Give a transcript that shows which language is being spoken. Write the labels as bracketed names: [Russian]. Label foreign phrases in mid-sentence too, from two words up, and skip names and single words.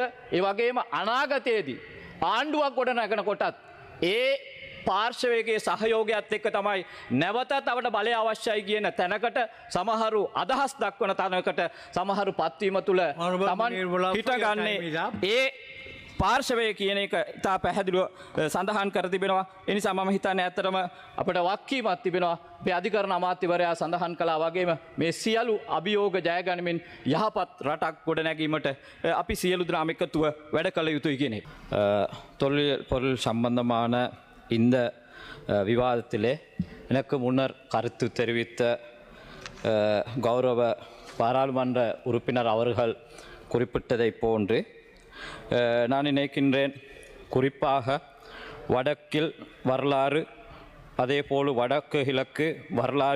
[Sinhala] ඒ වගේම අනාගතයේදී ආණ්ඩුවක් ගොඩනගන කොටත් ඒ පාර්ශවයේ සහයෝගයත් එක්ක තමයි නැවතත් අපට බලය අවශ්‍යයි කියන තැනකට සමහරු අදහස් දක්වන තැනකට සමහරු පත්වීම තුළ තමන් හිටගන්නේ ඒ පාර්ශවය කියන එක ඉතා පැහැදිලිව සඳහන් කර තිබෙනවා. ඒ නිසා මම හිතන්නේ ඇත්තටම අපිට වක්කීමක් තිබෙනවා. මේ අධිකරණ අමාත්‍යවරයා සඳහන් කළා වගේම මේ සියලු අභියෝග ජය ගනිමින් යහපත් රටක් ගොඩනැගීමට අපි සියලු දෙනාම එකතුව වැඩ කළ යුතුයි කියන එක. [Tamil] தொழில் பொருள் சம்பந்தமான இந்த விவாதத்திலே எனக்கு முன்னர் கருத்து தெரிவித்த கௌரவ பாராளுமன்ற உறுப்பினர் அவர்கள் குறிப்பிட்டதை போன்று நான் நினைக்கின்றேன், குறிப்பாக வடக்கில் வரலாறு அதேபோல் வடக்கு கிழக்கு வரலாறு